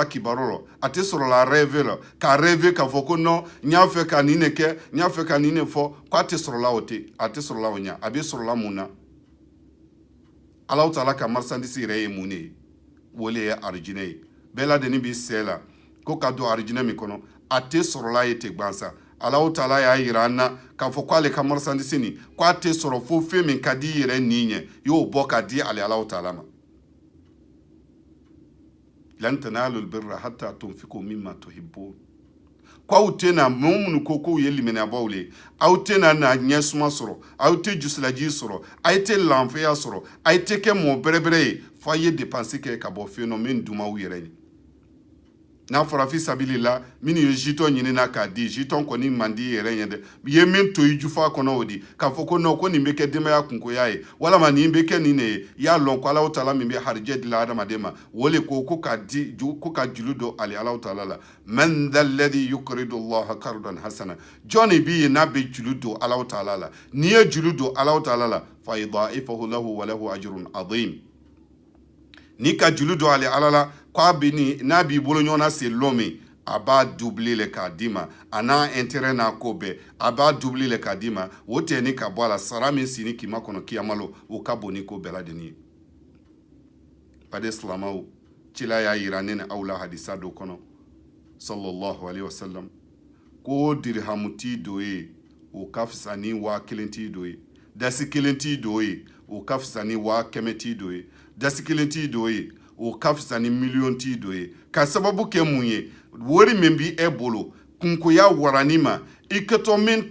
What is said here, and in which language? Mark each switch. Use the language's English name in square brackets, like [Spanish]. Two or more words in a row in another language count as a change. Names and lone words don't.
[Bambara] kibaru la a tɛ sɔrɔ la rêve la ka rêve k'a fɔ ko non n y'a fɛ ka nin de kɛ n y'a fɛ ka nin de fɔ ko a tɛ sɔrɔ la o tɛ a tɛ sɔrɔ la o ɲɛ a bɛ sɔrɔ la mun na Ala Taala ka marchandise yɛrɛ ye mun de ye o le ye arijinɛ ye bɛɛ lajɛlen b'i sɛ la ko ka don arijinɛ min kɔnɔ a tɛ sɔrɔ la ye ten gansan Ala Taala y'a yira an na k'a fɔ k'ale ka marchandise nin ko a tɛ sɔrɔ fo fɛn min ka di i yɛrɛ nin ɲɛ i y'o bɔ ka di ale Ala Taala ma [Arabic] لن تنالوا البر حتى تنفقوا مما تحبون [Bambara] ko aw tɛna minnu ko k'u ye liminɛbaw le aw tɛna na ɲɛsuma sɔrɔ aw tɛ jusilaji sɔrɔ a tɛ lanfɛya sɔrɔ a tɛ kɛ mɔɔ bɛrɛbɛrɛ ye fo a ye dépense kɛ ka bɔ fɛn dɔ min dumaw yɛrɛ ye n'a fɔra fi sabilila minnu ye jitɔn ɲinina k'a di jitɔn kɔni man di yɛrɛ ɲɛ dɛ ye min to i jufa kɔnɔ o di k'a fɔ ko non ko nin bɛ kɛ denbaya kunkoya ye walama nin bɛ kɛ nin de ye i y'a lɔn ko Ala Taala min bɛ harijɛ di la adamaden ma o le ko ka juru don ale Ala Taala la [Arabic] من ذا الذي يقرض الله قرضا حسنا [Bambara] jɔn de b'i ye n'a bɛ juru don Ala Taala la n'i ye juru don Ala Taala la [Arabic] فيضاعفه له وله أجر عظيم [Bambara] n'i ka juru don ale Ala la k'a bɛ nin n'a b'i bolo ɲɔgɔn na se lɔn min a b'a doubler le k'a d'i ma a n'a intérêt n'a ko bɛɛ a b'a doubler le k'a d'i ma o tɛ ni ka bɔ a la sara min sini k'i ma kɔnɔ kiyamalo o ka bon ni ko bɛɛ lajɛlen ye bade silamɛw cila y'a yira ne ni aw la hadisa dɔ kɔnɔ [Arabic] صلى الله عليه وسلم [Bambara] ko dirhamu t'i do ye o ka fisa ni 1000 t'i do ye dasi 1 t'i do ye o ka fisa ni 100 t'i do ye dasi 1 t'i do ye o ka fisa ni 1,000,000 t'i do ye ka sababu kɛ mun ye wari min bi e bolo kunkoya warani ma i kɛtɔ min